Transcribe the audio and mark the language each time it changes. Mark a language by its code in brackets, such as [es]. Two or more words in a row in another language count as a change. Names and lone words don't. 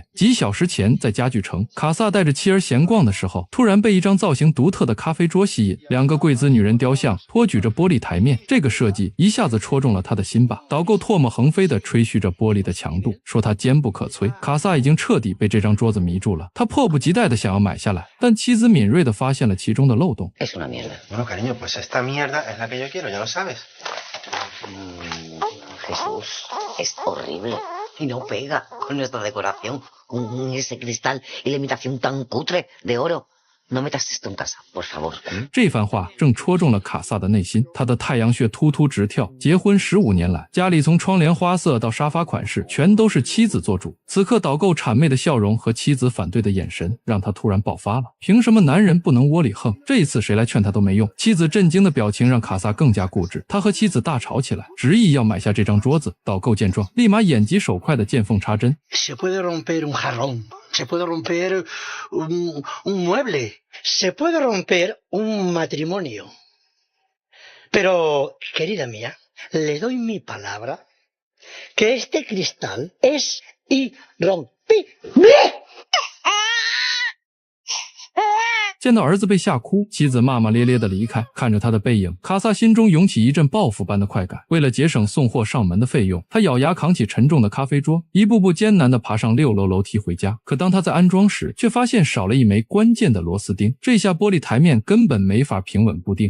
[zh] 几小时前，在家具城，卡萨带着妻儿闲逛的时候，突然被一张造型独特的咖啡桌吸引，两个贵兹女人雕像托举着玻璃台面，这个设计一下子戳中了他的心吧。导购唾沫横飞地吹嘘着玻璃的强度，说它坚不可摧。卡萨已经彻底被这张桌子迷住了，他迫不及待地想要买下来，但妻子敏锐地发现了其中的漏洞。 [es] Es una mierda. Bueno, cariño, pues esta mierda es la que yo quiero, ya lo sabes. Jesús, es horrible y no pega con nuestra decoración, con ese cristal y la imitación tan cutre de oro. No metas esto en casa, por favor. [zh] 这番话正戳中了卡萨的内心，他的太阳穴突突直跳。结婚15年来，家里从窗帘花色到沙发款式，全都是妻子做主。此刻导购谄媚的笑容和妻子反对的眼神，让他突然爆发了。凭什么男人不能窝里横？这一次谁来劝他都没用。妻子震惊的表情让卡萨更加固执，他和妻子大吵起来，执意要买下这张桌子。导购见状，立马眼疾手快的见缝插针。 [es] Se puede romper un jarrón, se puede romper un mueble, se puede romper un matrimonio. Pero, querida mía, le doy mi palabra que este cristal es irrompible. [zh] 见到儿子被吓哭，妻子骂骂咧咧的离开。看着他的背影，卡萨心中涌起一阵报复般的快感。为了节省送货上门的费用，他咬牙扛起沉重的咖啡桌，一步步艰难地爬上6楼楼梯回家。可当他在安装时，却发现少了一枚关键的螺丝钉，这下玻璃台面根本没法平稳固定。